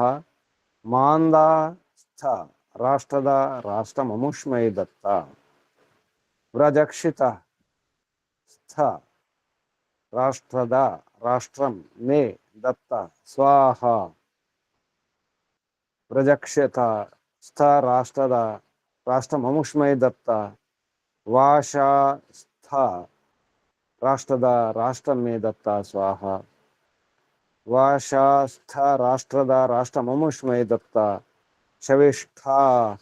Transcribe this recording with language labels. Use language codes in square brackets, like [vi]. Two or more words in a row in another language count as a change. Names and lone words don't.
[sa] మాందాస్థ రాష్ట్రద రాష్ట్రం అముష్మై దత్త. వ్రజక్షిత స్థ రాష్ట్రద రాష్ట్రం మే దత్త స్వాహ. व्रजक्षता स्थ राष्ट्रद राष्ट्रममुष्मै दत्त वाशा स्थ राष्ट्रद राष्ट्रं मे दत्ता स्वाहा वाशा स्थ राष्ट्रद राष्ट्रममुष्मै दत्ता शविष्ठाः